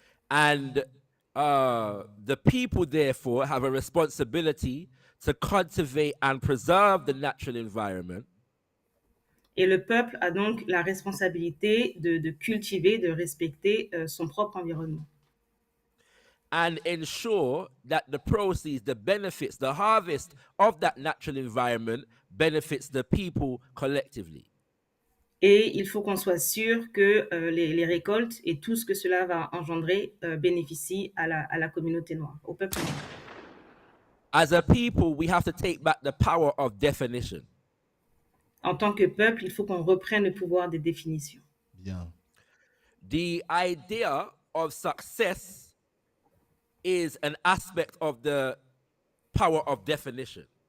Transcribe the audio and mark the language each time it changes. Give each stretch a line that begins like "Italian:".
English: And the people, therefore, have a responsibility to cultivate and preserve the natural environment.
French: Et le peuple a donc la responsabilité de cultiver, de respecter son propre environnement.
English: And ensure that the proceeds, the benefits, the harvest of that natural environment benefits the people collectively.
French: Et il faut qu'on soit sûr que les récoltes et tout ce que cela va engendrer bénéficient à la communauté noire, au peuple noir.
English: As a people, we have to take back the power of definition.
French: En tant que peuple, il faut qu'on reprenne le pouvoir des définitions. Bien.
English: The idea of success is an aspect of the power of definition.